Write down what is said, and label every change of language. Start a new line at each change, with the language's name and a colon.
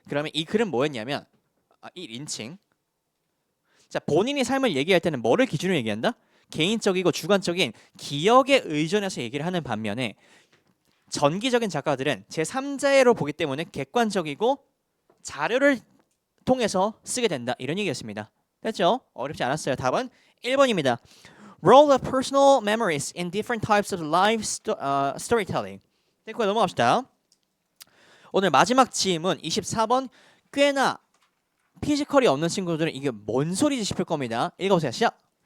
Korean: 그러면 이 글은 뭐였냐면 1인칭. 자, 본인이 삶을 얘기할 때는 뭐를 기준으로 얘기한다? 개인적이고 주관적인 기억에 의존해서 얘기를 하는 반면에 전기적인 작가들은 제3자로 보기 때문에 객관적이고 자료를 통해서 쓰게 된다. 이런 얘기였습니다. 됐죠? 어렵지 않았어요. 답은 1번입니다.
English: Role of personal memories in different types of live storytelling.
Korean: 됐고요. 넘어갑시다. 오늘 마지막 질문 24번. 꽤나 피지컬이 없는 친구들은 이게 뭔 소리지 싶을 겁니다. 읽어보세요. 시작.